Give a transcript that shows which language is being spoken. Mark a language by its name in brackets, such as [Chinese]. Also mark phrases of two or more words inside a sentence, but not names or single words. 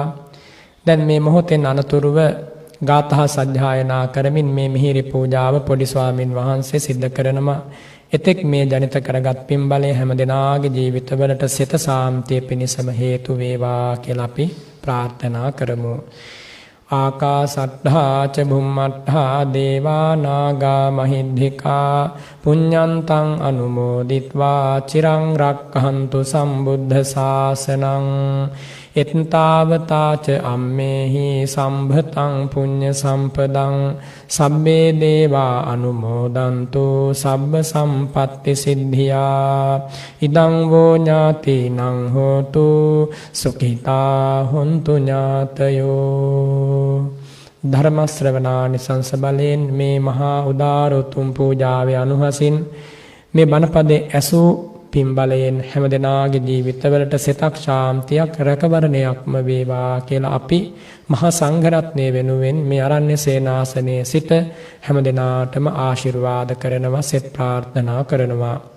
[Sinhala] දැන් මේ මොහොතෙන් අනතුරුව ගාථා සජ්ජායනා කරමින් මේ මිහිරි පූජාව පොඩි ස්වාමින් වහන්සේ සිද්ධ කරනවා. එතෙක් මේ ජනිත කරගත් පින් බලය හැම දෙනාගේ ජීවිතවලට සිත සාන්තිය පිණිසම හේතු වේවා කියලා අපි ප්‍රාර්ථනා කරමු. [Pali] ආකාසට්ඨා ච බුම්මට්ඨා දේවා නාග මහිද්దికා පුඤ්ඤන්තං අනුමෝදිත්වා චිරං රක්ඛන්තු සම්බුද්ධ ශාසනං එත්තාවතා ච අම්මේහි සම්භතං පුඤ්ඤ සම්පදං සබ්බේ දේවා අනුමෝදන්තු සබ්බ සම්පත්ති සිද්ධියා ඉදං වෝ ඥාතිනං හෝතු සුඛිතා හොන්තු ඥාතයෝ. [Sinhala] ධර්ම ශ්‍රවණානිසංස බලයෙන් මේ මහා උදාර උතුම් පූජාවේ අනුහසින් මේ බණපදේ ඇසූ පින් බලයෙන් හැම දෙනාගේ ජීවිතවලට සිතක් ශාන්තියක් රැකවරණයක්ම වේවා කියලා අපි මහා සංඝරත්නය වෙනුවෙන් මේ අරණ්‍ය සේනාසනයේ සිට හැම දෙනාටම ආශිර්වාද කරනවා සෙත් ප්‍රාර්ථනා කරනවා.